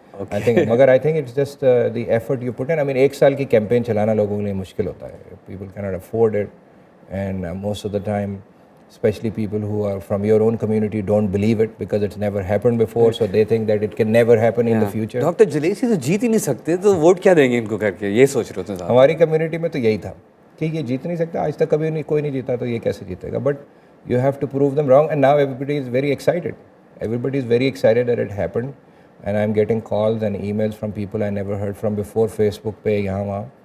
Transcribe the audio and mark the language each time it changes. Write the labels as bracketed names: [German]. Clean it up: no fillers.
[English] Okay. I think it's just the effort you put in. I mean, [Urdu] 1 سال کی campaign چلانا لوگوں کے لیے مشکل ہوتا ہے. [English] People cannot afford it. And most of the time, especially people who are from your own community don't believe it because it's never happened before, so they think that it can never happen in the future. [Urdu] Doctor جلیسی تو جیت ہی نہیں سکتے تو vote کیا دیں گے ان کو کر کے, یہ سوچ رہے ہوتے ہیں. ہماری کمیونٹی میں تو یہی تھا کہ یہ جیت نہیں سکتا, آج تک کبھی کوئی نہیں جیتا تو یہ کیسے جیتے گا. [English] But you have to prove them wrong, and now everybody is very excited. Everybody is very excited that it happened, and I'm getting calls and emails from people I never heard from before, Facebook [Urdu] پہ یہاں وہاں.